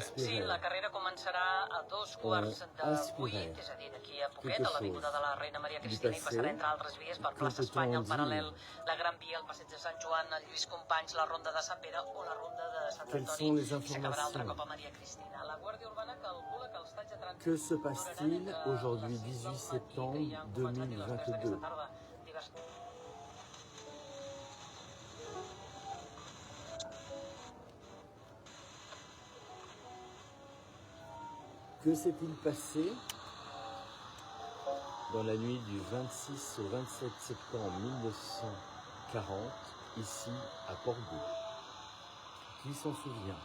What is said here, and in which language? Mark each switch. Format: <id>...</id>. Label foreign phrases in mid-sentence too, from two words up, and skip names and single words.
<ca>Sí, la carrera començarà a 2:15, és a dir, d'aquí a poquet, a l'avinguda de la Reina Maria Cristina, i passarà entre altres vies per plaça Espanya, el Paral·lel, la Gran Via, el Passeig de Sant Joan, el Lluís Companys, la Ronda de Sant Pere o la Ronda de Sant Antoni, i s'acabarà altre cop a Maria Cristina. La Guàrdia Urbana calcula que els talls de trànsit...</ca> <fr>Que se passe-t-il aujourd'hui, 18 septembre 2022? Que s'est-il passé dans la nuit du 26 au 27 septembre 1940, ici à Portbou, Qui s'en souvient?</fr>